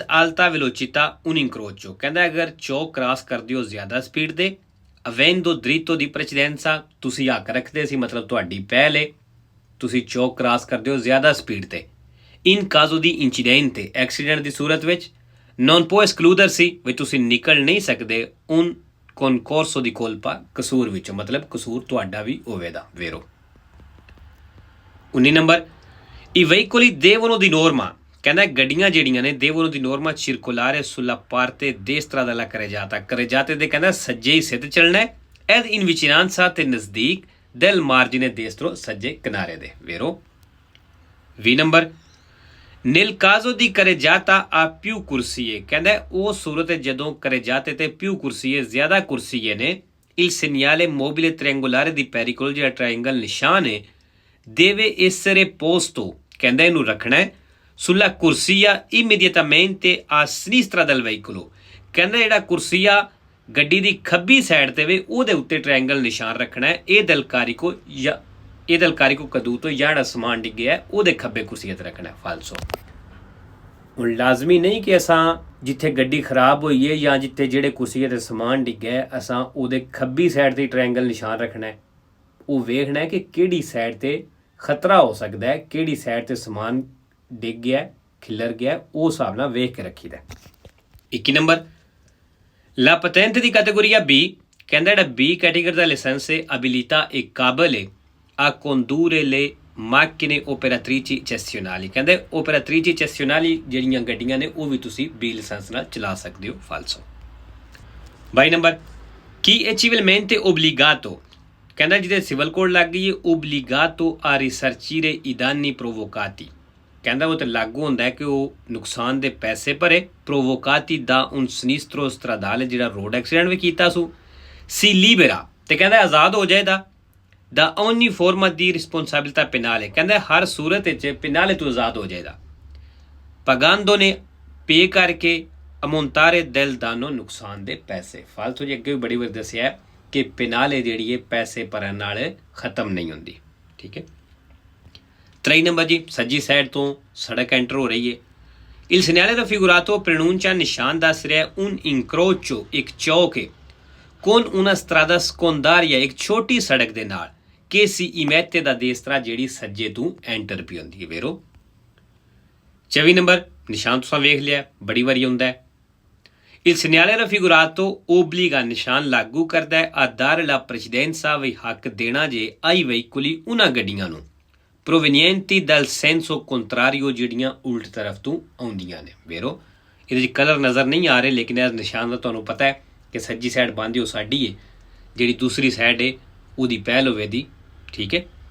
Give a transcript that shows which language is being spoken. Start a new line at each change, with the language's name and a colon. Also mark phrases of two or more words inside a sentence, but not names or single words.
Italian: alta velocità un incrocio
Punjabi: ਕਹਿੰਦਾ ਅਗਰ ਚੌਕ ਕ੍ਰਾਸ ਕਰਦੇ ਹੋ ਜ਼ਿਆਦਾ ਸਪੀਡ ਦੇ
Italian: avendo diritto di precedenza
Punjabi: ਤੁਸੀਂ ਹੱਕ ਰੱਖਦੇ ਸੀ ਮਤਲਬ ਤੁਹਾਡੀ ਪਹਿਲ ਹੈ ਤੁਸੀਂ ਚੌਕ ਕ੍ਰਾਸ ਕਰਦੇ ਹੋ ਜ਼ਿਆਦਾ ਸਪੀਡ ਤੇ
Italian: in caso di incidente
Punjabi: ਐਕਸੀਡੈਂਟ ਦੀ ਸੂਰਤ ਵਿੱਚ
Italian: non può escludersi
Punjabi: ਵੀ ਤੁਸੀਂ ਨਿਕਲ ਨਹੀਂ ਸਕਦੇ
Italian: un concorso di colpa
Punjabi: ਕਸੂਰ ਵਿੱਚੋਂ ਮਤਲਬ ਕਸੂਰ ਤੁਹਾਡਾ ਵੀ ਹੋਵੇਗਾ ਵੇਰੋ
Italian: 19 ਨੰਬਰ i veicoli devono di norma
Punjabi: ਕਹਿੰਦਾ ਗੱਡੀਆਂ ਜਿਹੜੀਆਂ ਨੇ
Italian: devono di norma circolare sulla parte destra della carreggiata
Punjabi: ਦੇ ਕਹਿੰਦਾ ਸੱਜੇ ਹਿੱਸੇ ਤੇ ਚੱਲਣਾ ਹੈ
Italian: ed in vicinanza
Punjabi: ਤੇ ਨਜ਼ਦੀਕ
Italian: del margine destro
Punjabi: ਸੱਜੇ ਕਿਨਾਰੇ ਦੇ
Italian: ਵੇਰੋ 20 ਨੰਬਰ nel caso di carreggiata a più corsie
Punjabi: ਕਹਿੰਦਾ ਉਹ ਸੂਰਤ ਜਦੋਂ carreggiate ਤੇ
Italian: più corsie
Punjabi: ਜ਼ਿਆਦਾ ਕੁਰਸੀਏ ਨੇ
Italian: il segnale mobile triangolare di pericolo
Punjabi: ਜਿਹੜਾ ਟ੍ਰਾਇੰਗਲ ਨਿਸ਼ਾਨ ਹੈ
Italian: deve essere posto
Punjabi: ਕਹਿੰਦਾ ਇਹਨੂੰ ਰੱਖਣਾ ਹੈ
Italian: sulla corsia immediatamente a sinistra del veicolo
Punjabi: ਕਹਿੰਦਾ ਜਿਹੜਾ ਕੁਰਸੀਆ ਗੱਡੀ ਦੀ ਖੱਬੀ ਸਾਈਡ ਤੇ ਵੇ ਉਹਦੇ ਉੱਤੇ ਟ੍ਰਾਇੰਗਲ ਨਿਸ਼ਾਨ ਰੱਖਣਾ ਹੈ ਇਹ ਦਲਕਾਰੀ ਕੋ ਕਦੂ ਤੋਂ ਜਿਹੜਾ ਸਮਾਨ ਡਿੱਗਿਆ ਉਹਦੇ ਖੱਬੇ ਕੁਰਸੀਏ ਤੇ ਰੱਖਣਾ ਫਾਲਸੋ ਹੁਣ ਲਾਜ਼ਮੀ ਨਹੀਂ ਕਿ ਅਸਾਂ ਜਿੱਥੇ ਗੱਡੀ ਖਰਾਬ ਹੋਈ ਹੈ ਜਾਂ ਜਿੱਥੇ ਜਿਹੜੇ ਕੁਰਸੀਏ ਤੇ ਸਮਾਨ ਡਿੱਗਿਆ ਅਸਾਂ ਉਹਦੇ ਖੱਬੀ ਸਾਈਡ ਤੇ ਟ੍ਰਾਇੰਗਲ ਨਿਸ਼ਾਨ ਰੱਖਣਾ ਹੈ ਉਹ ਵੇਖਣਾ ਹੈ ਕਿ ਕਿਹੜੀ ਸਾਈਡ ਤੇ ਖਤਰਾ ਹੋ ਸਕਦਾ ਹੈ ਕਿਹੜੀ ਸਾਈਡ ਤੇ ਸਮਾਨ ਡਿੱਗ ਗਿਆ ਖਿਲਰ ਗਿਆ ਉਹ ਹਿਸਾਬ ਨਾਲ ਵੇਖ ਕੇ ਰੱਖੀਦਾ 21 ਨੰਬਰ
Italian: la patente di categoria B
Punjabi: ਕਹਿੰਦਾ ਜਿਹੜਾ B ਕੈਟੇਗਰੀ ਦਾ ਲਾਇਸੈਂਸ ਹੈ
Italian: abilità e
Punjabi: ਕਾਬਲ ਹੈ
Italian: a condurre le macchine operatrici cessionali
Punjabi: ਕਹਿੰਦੇ
Italian: operatrici cessionali
Punjabi: ਜਿਹੜੀਆਂ ਗੱਡੀਆਂ ਨੇ ਉਹ ਵੀ ਤੁਸੀਂ B ਲਾਇਸੈਂਸ ਨਾਲ ਚਲਾ ਸਕਦੇ ਹੋ ਫਾਲਸੋ 22 ਨੰਬਰ
Italian: chi è civilmente obbligato
Punjabi: ਕਹਿੰਦਾ ਜਿਹਦੇ ਸਿਵਲ ਕੋਡ ਲੱਗ ਗਈ ਹੈ
Italian: obbligato a risarcire i danni provocati
Punjabi: ਕਹਿੰਦਾ ਉਹ ਤੇ ਲਾਗੂ ਹੁੰਦਾ ਹੈ ਕਿ ਉਹ ਨੁਕਸਾਨ ਦੇ ਪੈਸੇ ਭਰੇ ਪ੍ਰੋਵੋਕਾਤੀ ਦਾ
Italian: un sinistro stradale
Punjabi: ਜਿਹੜਾ ਰੋਡ ਐਕਸੀਡੈਂਟ ਵੀ ਕੀਤਾ ਸੀ libera ਤੇ ਕਹਿੰਦਾ ਆਜ਼ਾਦ ਹੋ ਜਾਏਗਾ
Italian: da ogni forma di responsabilità penale
Punjabi: ਕਹਿੰਦਾ ਹਰ ਸੂਰਤ ਵਿੱਚ ਪਿਨਾਲੇ ਤੋਂ ਆਜ਼ਾਦ ਹੋ ਜਾਏਗਾ pagando ਨੇ ਪੇ ਕਰਕੇ
Italian: ammontare del danno
Punjabi: ਨੁਕਸਾਨ ਦੇ ਪੈਸੇ ਫਾਲਤੂ ਜੀ ਅੱਗੇ ਵੀ ਬੜੀ ਵਾਰ ਦੱਸਿਆ ਕਿ ਪਿਨਾਲੇ ਜਿਹੜੀ ਹੈ ਪੈਸੇ ਭਰਨ ਨਾਲ ਖਤਮ ਨਹੀਂ ਹੁੰਦੀ ਠੀਕ ਹੈ 23 ਨੰਬਰ ਜੀ ਸੱਜੀ ਸਾਈਡ ਤੋਂ ਸੜਕ ਐਂਟਰ ਹੋ ਰਹੀ ਹੈ
Italian: Il segnale raffigurato pronuncia
Punjabi: ਨਿਸ਼ਾਨ ਦੱਸ ਰਿਹਾ
Italian: un incrocio
Punjabi: ਇੱਕ ਚੌਕ ਹੈ
Italian: con una strada secondaria
Punjabi: ਇੱਕ ਛੋਟੀ ਸੜਕ ਦੇ ਨਾਲ
Italian: che si immette da destra
Punjabi: ਜਿਹੜੀ ਸੱਜੇ ਤੋਂ ਐਂਟਰ ਪਈ ਹੁੰਦੀ ਹੈ ਵੇਰੋ 24 ਨੰਬਰ ਨਿਸ਼ਾਨ ਤੁਸੀਂ ਵੇਖ ਲਿਆ ਬੜੀ ਵਾਰੀ ਹੁੰਦਾ ਹੈ
Italian: Il segnale raffigurato obbliga
Punjabi: ਨਿਸ਼ਾਨ ਲਾਗੂ ਕਰਦਾ ਹੈ
Italian: a dare la precedenza
Punjabi: ਵੀ ਹੱਕ ਦੇਣਾ ਜੇ
Italian: ai veicoli
Punjabi: ਉਹਨਾਂ ਗੱਡੀਆਂ ਨੂੰ
Italian: provenienti dal senso contrario
Punjabi: ਜਿਹੜੀਆਂ ਉਲਟ ਤਰਫ ਤੋਂ ਆਉਂਦੀਆਂ ਨੇ ਵੇਰੋ ਇਹਦੇ 'ਚ ਕਲਰ ਨਜ਼ਰ ਨਹੀਂ ਆ ਰਹੇ ਲੇਕਿਨ ਇਹ ਨਿਸ਼ਾਨ ਦਾ ਤੁਹਾਨੂੰ ਪਤਾ ਹੈ ਕਿ ਸੱਜੀ ਸਾਈਡ ਬੰਦੀ ਉਹ ਸਾਡੀ ਹੈ ਜਿਹੜੀ ਦੂਸਰੀ ਸਾਈਡ ਹੈ ਉਹਦੀ ਪਹਿਲ ਹੋਵੇ ਦੀ ਠੀਕ ਹੈ